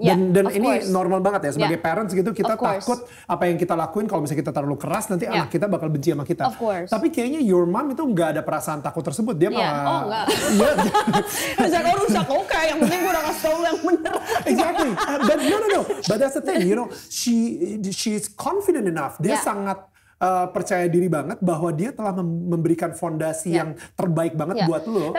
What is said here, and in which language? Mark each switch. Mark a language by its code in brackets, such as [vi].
[id] Dan ini normal banget ya sebagai parents gitu, kita takut apa yang kita lakuin kalau misalnya kita terlalu keras nanti anak kita bakal benci sama kita. Tapi kayaknya [en] your mom [id] itu nggak ada perasaan takut tersebut. Dia malah enggak. Misalnya rusak, oke, yang penting gue udah kasih tau yang bener. [en] Exactly. But no. But that's the thing, she's confident enough. [id] Dia sangat percaya diri banget bahwa dia telah memberikan fondasi yang terbaik banget buat lo.